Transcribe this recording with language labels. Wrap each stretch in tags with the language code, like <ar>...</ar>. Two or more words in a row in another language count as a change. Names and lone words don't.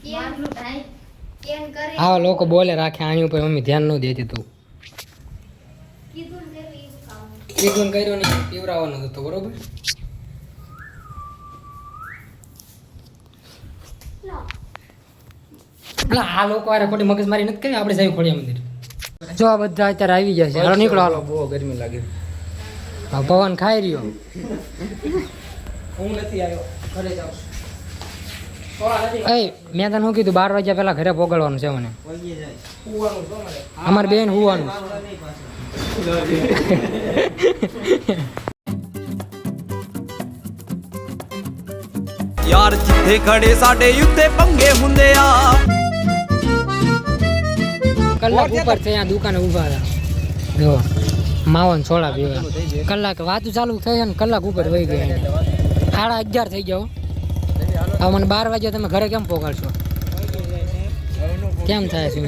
<gu>આવા લોકો બોલે રાખે આની ઉપર મમ્મી ધ્યાન ન દેતી તું કીધું ને કર્યું નહીં પીવરાવાનું હતું બરોબર એટલે આ લોકો વારે ખોટી મગજમારી નથી કરી આપણે જઈ ખોડિયા મંદિર જો આ બધા અત્યારે આવી ગયા છે હાલો નીકળો હાલો બહુ ગરમી લાગે હા, પવન ખાઈ રહ્યો હું નથી આવ્યો ઘરે જાઉં એ મેં તને શું કીધું 12 વાગ્યા પહેલા ઘરે પોગળવાનું છે મને વળગી જાય સુવાનું છો મારે અમારે બેન હુવાનું નહીં પાછું</gu> <pa>ਯਾਰ ਜਿੱਥੇ ਖੜੇ ਸਾਡੇ ਉੱਤੇ ਪੰਗੇ ਹੁੰਦੇ ਆ</pa> <gu>કલાક ઉપર છે અહીંયા દુકાને ઊભા હતા જો માવન સોડા પીવા કલાક વાતું ચાલુ થઈ છે ને કલાક ઉપર વહી ગયા 11:30 થઈ ગયો હવે મને 12 વાગ્યા તમે ઘરે કેમ પોગાડશો કેમ થાય સુમિત</gu>